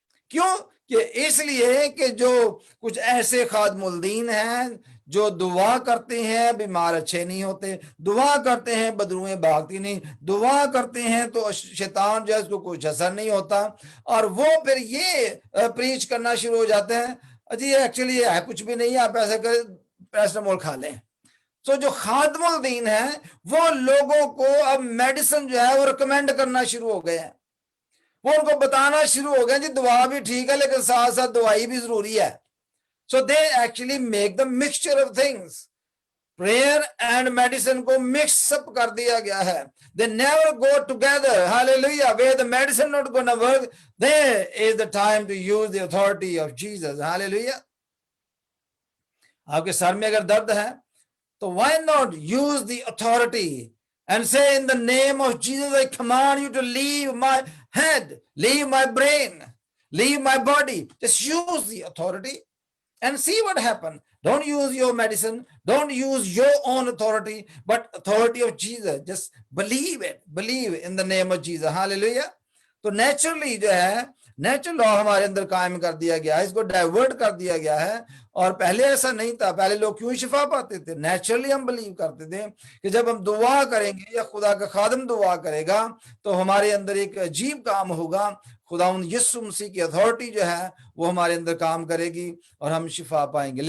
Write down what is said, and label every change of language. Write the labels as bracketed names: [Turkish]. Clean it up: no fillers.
[Urdu] کیوں؟ کہ اس لیے کہ جو کچھ ایسے خادم الدین ہیں جو دعا کرتے ہیں بیمار اچھے نہیں ہوتے، دعا کرتے ہیں بدروئیں بھاگتی نہیں، دعا کرتے ہیں تو شیطان جو ہے اس کو کچھ اثر نہیں ہوتا، اور وہ پھر یہ پریچ کرنا شروع ہو جاتے ہیں جی ایکچولی یہ ہے کچھ بھی نہیں، آپ ایسا کریں پیراسٹامول کھا لیں. تو جو خادم الدین ہیں وہ لوگوں کو اب میڈیسن جو ہے وہ ریکمینڈ کرنا شروع ہو گئے ہیں، وہ ان کو بتانا شروع ہو گئے جی دعا بھی ٹھیک ہے لیکن ساتھ ساتھ دوائی بھی ضروری ہے. [English] So they actually make the mixture of things. Prayer and medicine [Urdu] کو [English] mix up [Urdu] کر دیا گیا ہے. [English] They never go together. Hallelujah. Where the medicine not going to work, there is the time to use the authority of Jesus. Hallelujah. [Urdu] آپ کے سر میں اگر درد ہے تو [English] why not use the authority and say in the name of Jesus I command you to leave my head, leave my brain, leave my body. Just use the authority and see what happens. Don't use your medicine, don't use your own authority, but authority of Jesus. Just believe it, believe in the name of Jesus. Hallelujah. [Urdu] تو naturally جو ہے natural لا ہمارے اندر قائم کر دیا گیا ہے، اس کو ڈائیورٹ کر دیا گیا ہے. اور پہلے ایسا نہیں تھا، پہلے لوگ کیوں شفا پاتے تھے؟ نیچرلی ہم بلیو کرتے تھے کہ جب ہم دعا کریں گے یا خدا کا خادم دعا کرے گا تو ہمارے اندر ایک عجیب کام ہوگا، خداوند یسوع مسیح کی اتھارٹی جو ہے وہ ہمارے اندر کام کرے گی اور ہم شفا پائیں گے.